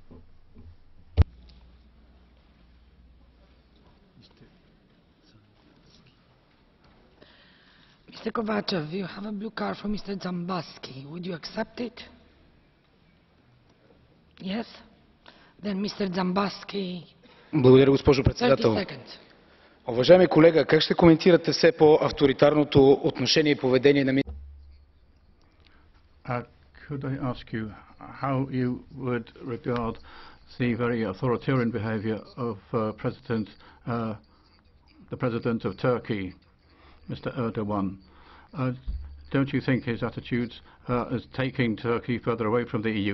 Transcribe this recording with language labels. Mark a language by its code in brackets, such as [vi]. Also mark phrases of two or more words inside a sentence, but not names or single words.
[en] Mr. KOVATCHEV, you have a blue card from Mr. Dzhambazki. Would you accept it? Yes? Then Mr. Dzhambazki. [bg] Благодаря, госпожо председател. Уважаеми колега, как ще коментирате все по-авторитарното отношение и поведение на [en] Could I ask you how you would regard the very authoritarian behavior of the President of Turkey, Mr. Erdogan? Don't you think his attitudes is taking Turkey further away from the EU?